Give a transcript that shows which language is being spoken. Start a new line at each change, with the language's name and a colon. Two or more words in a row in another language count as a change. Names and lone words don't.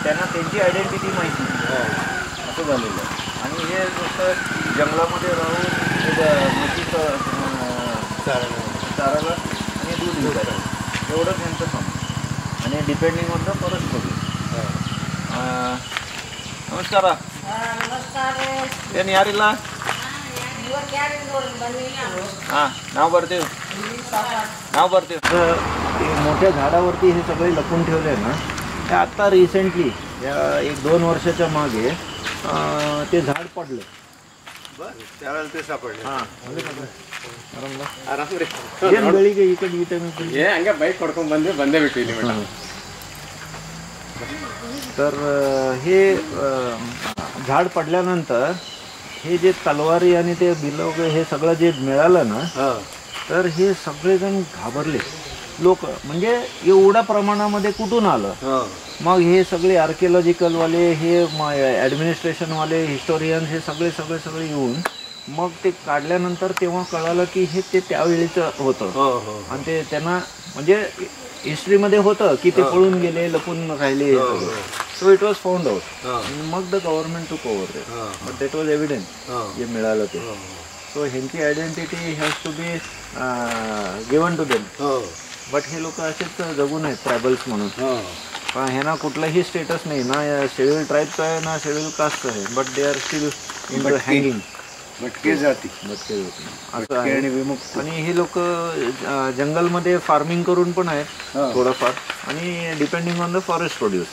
Marathi: त्यांना त्यांची आयडेंटिटी माहीत नाही, असं झालेलं आहे. आणि हे नुसतं जंगलामध्ये राहून म्हशीचं चाराला आणि दूध विकायचं एवढंच त्यांचं काम.
English: आणि depending on the forest produce.
Marathi: नमस्कार
Kannada: ಏನು ಯಾರಿಲ್ಲ
Marathi: हां नाव ಬರ್ತೀವಿ तर मोठ्या झाडावरती हे सगळे लपून ठेवले ना, ते आत्ता रिसेंटली या 1-2 वर्षाच्या मागे ते झाड पडलं. त्यावेळेला ते सापडले.
Kannada: ಏನು ಬೆಳಿಗ್ಗೆ ಈ ಕಡೆ ಈ ಟೈಮಿಗೆ ಹಂಗೆ ಬೈಕ್ ಕೊಡ್ಕೊಂಡು ಬಂದೇ ಬಿಟ್ಟು ಇಲ್ಲಿ ಮೇಡಮ್.
Marathi: तर हे झाड पडल्यानंतर हे जे तलवारी आणि ते बिलं हे सगळं जे मिळालं ना, तर हे सगळेजण घाबरले लोक. म्हणजे एवढ्या प्रमाणामध्ये कुठून आलं. मग हे सगळे आर्किओलॉजिकलवाले, हे ॲडमिनिस्ट्रेशनवाले, हिस्टोरियन्स, हे सगळे येऊन मग ते काढल्यानंतर तेव्हा कळालं की हे ते त्यावेळीचं होतं. आणि ते त्यांना म्हणजे हिस्ट्रीमध्ये होतं की ते पळून गेले, लपून राहिले.
English: so it was found out. मग the government took over ते, but that was evident
Marathi: जे मिळालं ते.
English: सो ह्यांची आयडेंटिटी has to be given to them.
Marathi: बट हे लोक असेच जगून आहेत ट्रायबल्स म्हणून. पण ह्यांना कुठलाही स्टेटस नाही ना, शेड्यूल ट्राईबचं आहे ना शेड्यूल कास्टचं आहे.
English: but they are still in the hanging.
Marathi: भटके जाती असं आहे. आणि हे लोक जंगलमध्ये फार्मिंग करून पण आहेत थोडंफार, आणि
English: depending on the forest produce.